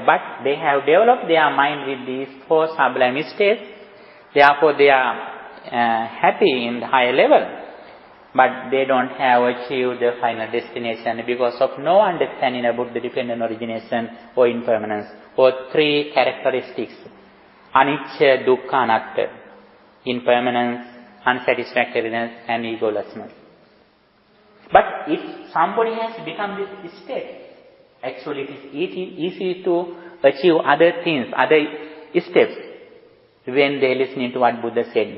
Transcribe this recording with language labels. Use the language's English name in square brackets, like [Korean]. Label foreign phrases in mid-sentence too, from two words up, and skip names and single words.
[English] But they have developed their mind with these four sublime states. Therefore, they are happy in the higher level. But they don't have achieved the final destination because of no understanding about the dependent origination or impermanence, or three characteristics: [Pali] anicca, dukkha, anatta, [English] impermanence, unsatisfactoriness, and egolessness. But if somebody has become this state, actually it is easy to achieve other things, other steps, when they listen to what Buddha said.